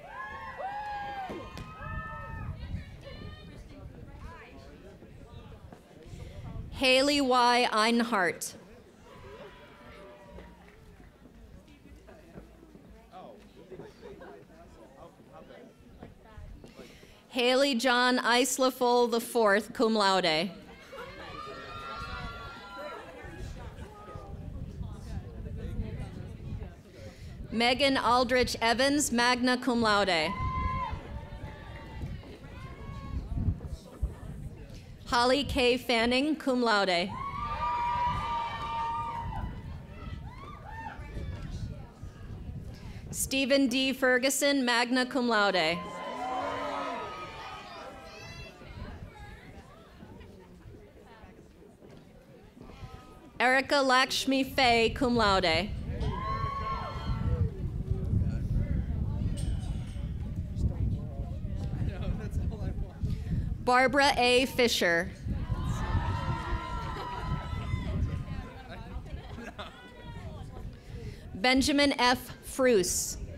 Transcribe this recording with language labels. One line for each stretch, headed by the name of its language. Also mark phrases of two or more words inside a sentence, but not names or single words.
English: Haley Y. Einhart. Haley John Islafol IV,
Latin: cum laude.
English: Megan Aldrich Evans,
Latin: magna cum laude.
English: Holly K. Fanning,
Latin: cum laude.
English: Stephen D. Ferguson,
Latin: magna cum laude.
English: Erica Lakshmi Faye,
Latin: cum laude.
English: Barbara A. Fisher. Benjamin F. Fruce.